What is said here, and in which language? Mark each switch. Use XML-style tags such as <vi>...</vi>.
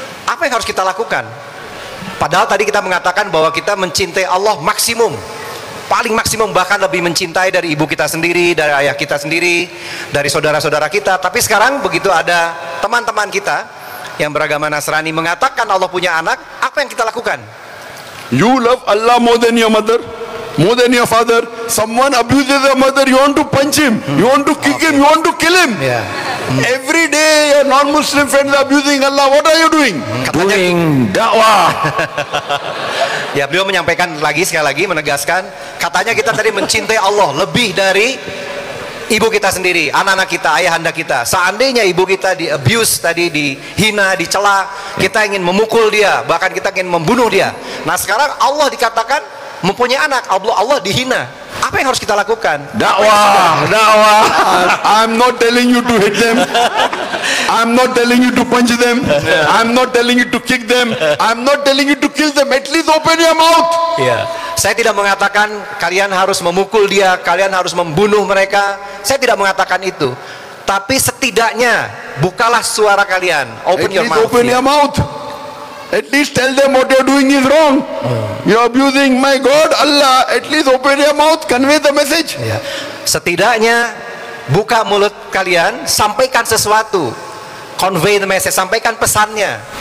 <id>Apa yang harus kita lakukan? Padahal tadi kita mengatakan bahwa kita mencintai Allah maksimum, paling maksimum, bahkan lebih mencintai dari ibu kita sendiri, dari ayah kita sendiri, dari saudara-saudara kita. Tapi sekarang begitu ada teman-teman kita yang beragama Nasrani mengatakan Allah punya anak, apa yang kita lakukan?</id> <en>You love Allah more than your mother, more than your father. Someone abuses your mother, you want to punch him, you want to kick him, you want to kill him. Ya. Every day your non-Muslim friends are abusing Allah. What are you doing? Doing dakwah.</en> <id>Ya, beliau menyampaikan lagi sekali lagi menegaskan, katanya kita tadi mencintai Allah lebih dari ibu kita sendiri, anak-anak kita, ayahanda kita. Seandainya ibu kita di abuse tadi, dihina, dicela, kita ingin memukul dia, bahkan kita ingin membunuh dia. Nah, sekarang Allah dikatakan mempunyai anak, Allah dihina. Apa yang harus kita lakukan? Dakwah, dakwah.</id> <en>I'm not telling you to hit them. I'm not telling you to punch them. I'm not telling you to kick them. I'm not telling you to kill them. At least open your mouth.</en> <id>Ya, saya tidak mengatakan kalian harus memukul dia, kalian harus membunuh mereka. Saya tidak mengatakan itu. Tapi setidaknya bukalah suara kalian.</id> <en>Open At your least mouth. open your mouth. At least tell them what you're doing is wrong. You're abusing my God, Allah. At least open your mouth, convey the message.</en> <id>Ya. Setidaknya buka mulut kalian, sampaikan sesuatu.</id> <en>Convey the message,</en> <id>sampaikan pesannya.</id>